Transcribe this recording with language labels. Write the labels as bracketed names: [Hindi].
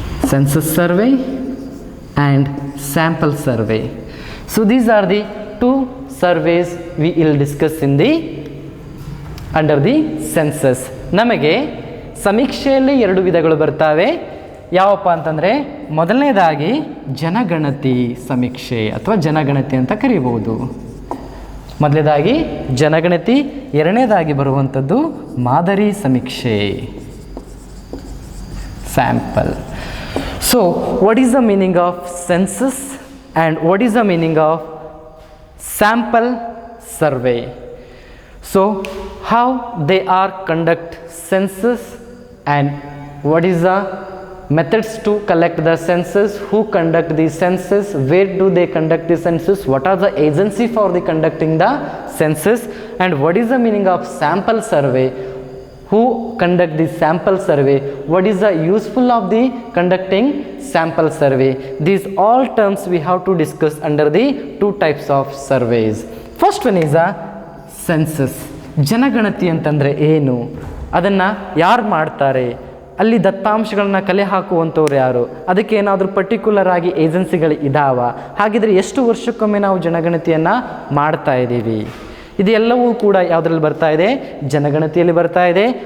[English] Census survey and sample survey. So these are the 2 surveys we will discuss in the under the census. [Kannada] ನಮಗೆ ಸಮೀಕ್ಷೆಯಲ್ಲಿ 2 ವಿಧಗಳು ಬರ್ತಾವೆ. ಯಾವಪ್ಪ ಅಂತಂದರೆ, ಮೊದಲನೇದಾಗಿ ಜನಗಣತಿ ಸಮೀಕ್ಷೆ ಅಥವಾ ಜನಗಣತಿ ಅಂತ ಕರೀಬಹುದು. ಮೊದಲನೇದಾಗಿ ಜನಗಣತಿ, ಎರಡನೇದಾಗಿ ಬರುವಂಥದ್ದು ಮಾದರಿ ಸಮೀಕ್ಷೆ, sample. [English] So what is the meaning of census and what is the meaning of sample survey? So how they are conduct census and what is the methods to collect the census, who conduct the census, where do they conduct the census, what are the agency for the conducting the census, and what is the meaning of sample survey, who conduct the sample survey, what is the useful of the conducting sample survey. These all terms we have to discuss under the 2 types of surveys. First one is a census. [Kannada] ಜನಗಣತಿ ಅಂತಂದರೆ ಏನು, ಅದನ್ನು ಯಾರು ಮಾಡ್ತಾರೆ, ಅಲ್ಲಿ ದತ್ತಾಂಶಗಳನ್ನ ಕಲೆ ಹಾಕುವಂಥವ್ರು ಯಾರು, ಅದಕ್ಕೆ ಏನಾದರೂ ಪರ್ಟಿಕ್ಯುಲರ್ ಆಗಿ ಏಜೆನ್ಸಿಗಳು ಇದಾವ, ಹಾಗಿದ್ರೆ ಎಷ್ಟು ವರ್ಷಕ್ಕೊಮ್ಮೆ ನಾವು ಜನಗಣತಿಯನ್ನು ಮಾಡ್ತಾ ಇದ್ದೀವಿ, ಇದೆಲ್ಲವೂ ಕೂಡ ಯಾವುದರಲ್ಲಿ ಬರ್ತಾ ಇದೆ, ಜನಗಣತಿಯಲ್ಲಿ ಬರ್ತಾ ಇದೆ.